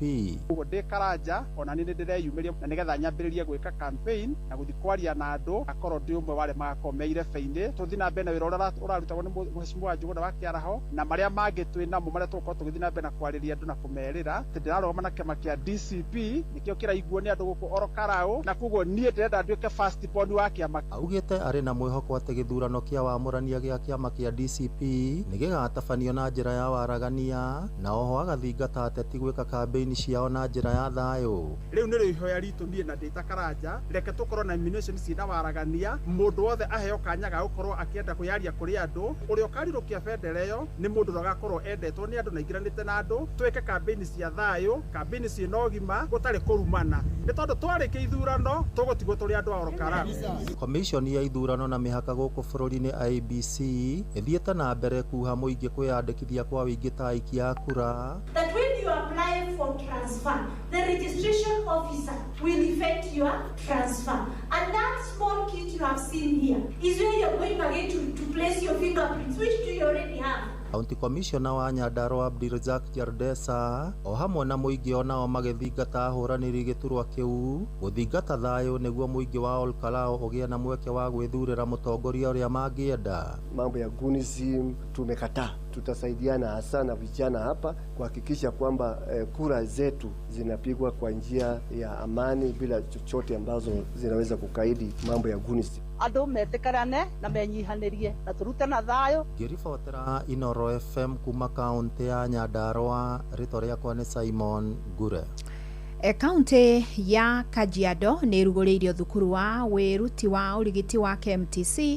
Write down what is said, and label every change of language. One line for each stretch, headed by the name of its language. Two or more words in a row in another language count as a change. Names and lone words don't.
Kikuyu: Ũguo ndĩ Karanja ona nĩ ndĩreyumĩria na nĩgetha nyambĩrĩrie gwĩka campaign na gũthiĩ kwaria na andũ, akorwo ndĩ ũmwe warĩ magakomeire beinĩ, tũthiĩ na mbere na wĩra ũrĩa ũrarutagwo nĩ Mheshimiwa Njuguna wa Kĩaraho na marĩa mangĩ twĩ namo marĩa tũgũkorwo tũgĩthiĩ na mbere na kwarĩria andũ na kũmerĩra atĩ ndĩrarũgama na kĩama kĩa DCP nĩkĩo kĩraiguo nĩ andũ gũkũ Olkalau, na koguo niĩ ndĩrenda nduĩke
English: first born
Kikuyu: wa kĩama. Augĩte arĩ na mwĩhoko atĩ gĩthurano kĩa wamũrania gĩa kĩama kĩa DCP nĩ gĩgatabanio na njĩra ya waragania, na oho agathingata ateti gwĩka kampeini ciao na njĩra ya thayũ. Rĩu nĩ ihoya ritũ niĩ na ndĩ ta Karanja, reke tũkorwo na nomination ciĩna waragania, mũndũ wothe aheo kanya ga gũkorwo akĩenda kwĩyaria kũrĩ andũ. Ũrĩa ũkarirũkia bendera ĩyo nĩ mũndũ ũrĩa ũgakorwo endetwo nĩ andũ na aingĩranĩte na andũ, twĩke kampeini cia thayũ, kampeini ciĩna ũgima gũtarĩ kũrumana, nĩ tondũ twarĩkia ithurano tũgũtigwo tũrĩ andũ a Olkalau. Komishoni ya ithurano na mĩhaka gũkũ bũrũri-inĩ IEBC ĩthiĩte na mbere kuha mũingĩ kwĩyandĩkithia kwa wĩingĩ ta aikia a kura.
English: That when you apply for transfer, the registration officer will effect your transfer. And that small kit you have seen here is where you're going again to place your fingerprints, which do you already have. County Commissioner
Kikuyu: wa Nyandarua Abdirazak Jardesa o hamwe na muingi onao magithingata ahuraniri giturwa kiu guthingata thayo niguo muingi wa Olkalao ugie na mweke wa gwithurira mutongoria uria mangienda.
Swahili: Mambo ya gunism tumekataa. Tutasaidiana hasa na vijana hapa kuhakikisha kwamba kura zetu zinapigwa kwa njia ya amani bila chochote ambazo zinaweza kukaidi mambo ya gunism.
Kikuyu: Andu metikarane na menyihanirie na turute na thayo. Ngiribotera Inoro FM kuma kaunti ya Nyandarua, rito riakwa ni Simon Gure. Kaunti ya Kajiado ni ruguriirio thukuru wa wiruti wa urigiti wa KMTC.